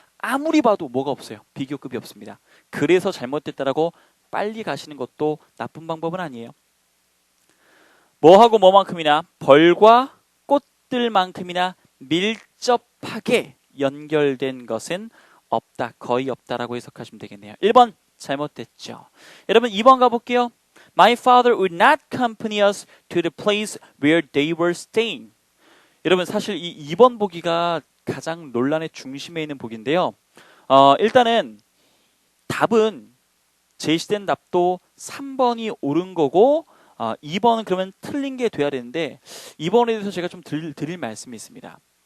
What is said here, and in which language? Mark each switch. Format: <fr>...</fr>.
<ko>아무리 봐도 뭐가 없어요. 비교급이 없습니다. 그래서 잘못됐다라고 빨리 가시는 것도 나쁜 방법은 아니에요. 뭐하고 뭐만큼이나 벌과 꽃들만큼이나 밀접하게 연결된 것은 없다, 거의 없다라고 해석하시면 되겠네요. 1번 잘못됐죠. 여러분 2번 가볼게요.</ko> <en>My father would not accompany us to the place where they were staying.</en> <ko>여러분 사실 이 2번 보기가 가장 논란의 중심에 있는 보기인데요. 일단은 답은 제시된 답도 3번이 옳은 거고 2번은 그러면 틀린 게 돼야 되는데 2번에 대해서 제가 좀 드릴 말씀이 있습니다.</ko>